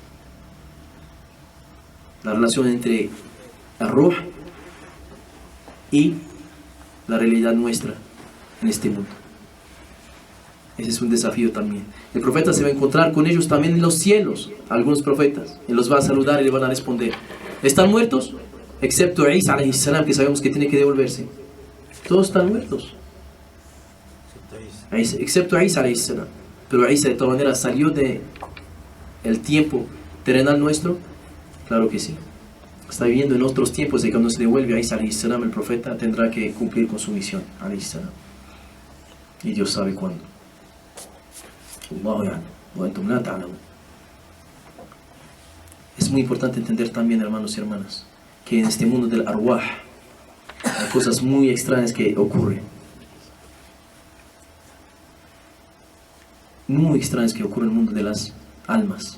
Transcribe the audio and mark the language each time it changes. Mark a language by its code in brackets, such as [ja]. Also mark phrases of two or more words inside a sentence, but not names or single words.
[es] La relación entre el ruh y la realidad nuestra en este mundo. Ese es un desafío también. El profeta se va a encontrar con ellos también en los cielos, algunos profetas, y los va a saludar y le van a responder. ¿Están muertos? Excepto Isa [ar] عليه السلام, [es] que sabemos que tiene que devolverse. Todos están muertos. Excepto Isa [ar] عليه السلام. [es] Pero Isa de todas maneras salió de el tiempo terrenal nuestro. Claro que sí. Está viviendo en otros tiempos y cuando se devuelve a Isa [ar] عليه السلام, [es] el profeta tendrá que cumplir con su misión [ar] عليه السلام. [es] Y Dios sabe cuándo. Es muy importante entender también, hermanos y hermanas, que en este mundo del arwah, Hay cosas muy extrañas que ocurren. Muy extrañas que ocurren en el mundo de las almas.